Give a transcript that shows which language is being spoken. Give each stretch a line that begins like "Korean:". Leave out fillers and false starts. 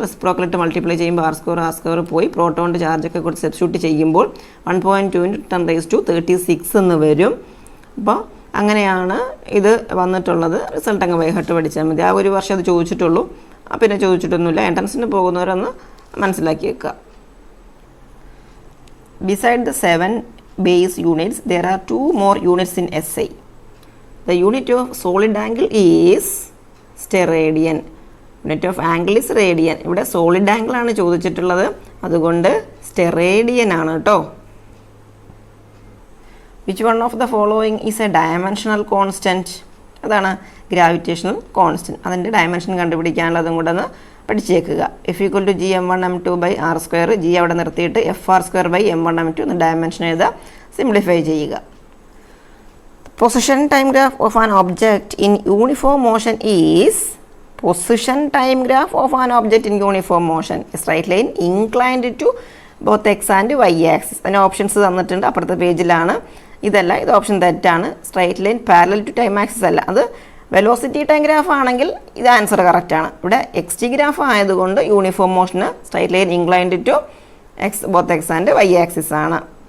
Malayalam: റെസിപ്രോക്കലിട്ട് multiply ചെയ്യുമ്പോൾ r² പോയി പ്രോട്ടോണിൻ്റെ ചാർജൊക്കെ കൂടി സബ്സ്റ്റിറ്റ്യൂട്ട് ചെയ്യുമ്പോൾ 1.2 × 10⁻36 എന്ന് വരും. അപ്പോൾ അങ്ങനെയാണ് ഇത് വന്നിട്ടുള്ളത്. റിസൾട്ട് അങ്ങ് ബൈഹേർട്ട് പഠിച്ചാൽ മതി. ആ ഒരു വർഷം അത് ചോദിച്ചിട്ടുള്ളൂ, പിന്നെ ചോദിച്ചിട്ടൊന്നുമില്ല. എൻട്രൻസിന് പോകുന്നവരൊന്ന് മനസ്സിലാക്കി വെക്കുക.
English: Beside the 7 base units, there are 2 more units in SI. The unit of solid angle is steradian. Unit of angle is radian.
Malayalam: ഇവിടെ സോളിഡ് ആംഗിൾ ആണ് ചോദിച്ചിട്ടുള്ളത്, അതുകൊണ്ട് സ്റ്റെറേഡിയൻ ആണ് കേട്ടോ.
English: Which one of the following is a dimensional constant?
Malayalam: അതാണ് gravitational constant. അതിൻ്റെ dimension കണ്ടുപിടിക്കാനുള്ളതും കൂടെ ഒന്ന് പഠിച്ചേക്കുക. F= Gm1m2/r². G അവിടെ നിർത്തിയിട്ട് Fr²/m1m2 എന്ന് ഡയമെൻഷൻ എഴുതുക, സിംപ്ലിഫൈ ചെയ്യുക.
English: Position time graph of an object in uniform motion is position time graph of an object in uniform motion. A straight line inclined to both x and y axis.
Malayalam: അതിന് options തന്നിട്ടുണ്ട്, അപ്പുറത്തെ പേജിലാണ്. ഇതല്ല, ഇത് option തെറ്റാണ്. Straight line parallel to time axis അല്ല, അത് velocity time graph ആണെങ്കിൽ ഇത് ആൻസർ കറക്റ്റാണ്. ഇവിടെ എക്സ് ടി ഗ്രാഫ് ആയതുകൊണ്ട് uniform മോഷന് straight line inclined to both X and Y axis ആണ്.